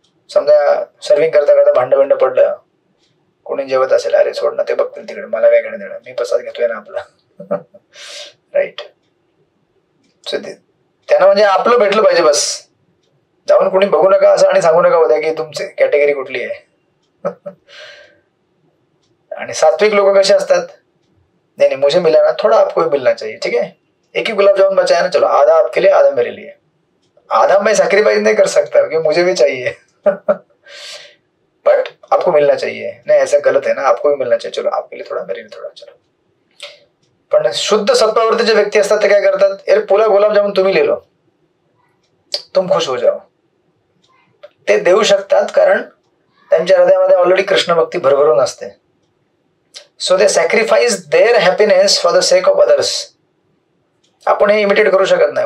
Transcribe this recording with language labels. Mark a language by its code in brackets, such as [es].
[mr] समजा सर्विंग करता करता भांड पडलं, कोणी जेवत असेल, अरे सोड ना, ते बघतील तिकडे, मला काय घेणं देणं, मी प्रसाद घेतोय ना आपला, राईट. त्यांना म्हणजे आपलं भेटलं पाहिजे बस. जाऊन कोणी बघू नका असं आणि सांगू नका उद्या की तुमची कॅटेगरी कुठली आहे. आणि सात्विक लोक कसे असतात, [hi] नहीं नहीं मुझे मिला ना, थोड़ा आपको भी मिलना चाहिए, ठीक है, एक ही गुलाब जामुन बचाया ना, चलो आधा आपके लिए आधा मेरे लिए. आधा मैं सैक्रिफाइस नहीं कर सकता क्योंकि मुझे भी चाहिए. बट आपको मिलना चाहिए. नहीं ऐसा गलत है ना, आपको भी मिलना चाहिए, चलो आपके लिए थोड़ा मेरे लिए थोड़ा, चलो. [mr] पण शुद्ध सत्वावरती जे व्यक्ती असतात ते काय करतात, अरे पुला गुलाबजामुन तुम्ही [hi] ले लो, तुम खुश हो जाओ. [mr] ते देऊ शकतात कारण त्यांच्या हृदयामध्ये ऑलरेडी कृष्ण भक्ती भरभरून असते. [en] So they sacrifice their happiness for the sake of others. [mr] आपण हे इमिटेट करू शकत नाही.